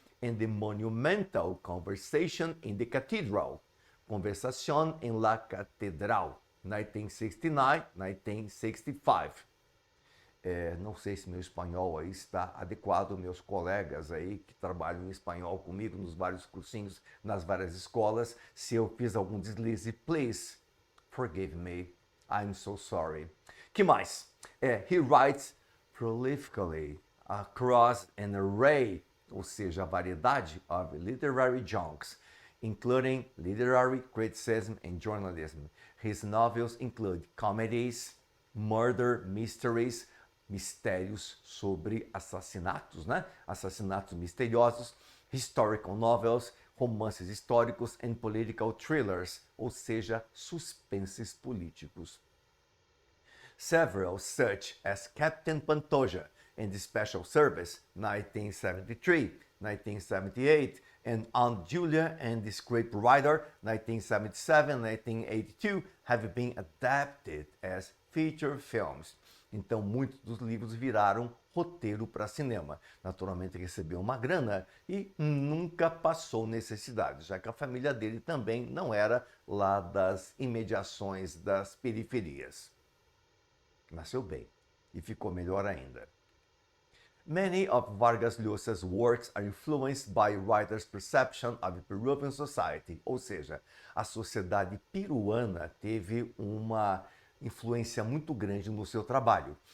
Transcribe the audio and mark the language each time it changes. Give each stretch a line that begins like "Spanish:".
English: And the monumental Conversation in the Cathedral,
Spanish: Conversación en la Catedral,
English: 1969-1965.
Portuguese: Não sei se meu espanhol aí está adequado, meus colegas aí que trabalham em espanhol comigo nos vários cursinhos, nas várias escolas, se eu fiz algum deslize,
English: please forgive me, I'm so sorry.
Portuguese: Que mais?
English: He writes prolifically across an array,
Portuguese: ou seja, a variedade
English: of literary genres, including literary criticism and journalism. His novels include comedies, murder mysteries,
Portuguese: mistérios sobre assassinatos, né? Assassinatos misteriosos,
English: historical novels,
Portuguese: romances históricos
English: and political thrillers,
Portuguese: ou seja, suspenses políticos.
English: Several such as Captain Pantoja and the Special Service, 1973, 1978, and Aunt Julia and the Scriptwriter, 1977-1982, have been adapted as feature films.
Portuguese: Então, muitos dos livros viraram roteiro para cinema. Naturalmente, recebeu uma grana e nunca passou necessidade, já que a família dele também não era lá das imediações das periferias. Nasceu bem e ficou melhor ainda.
English: Many of Vargas Llosa's works are influenced by writers' perception of Peruvian society,
Portuguese: ou seja, a sociedade peruana teve uma influência muito grande no seu trabalho.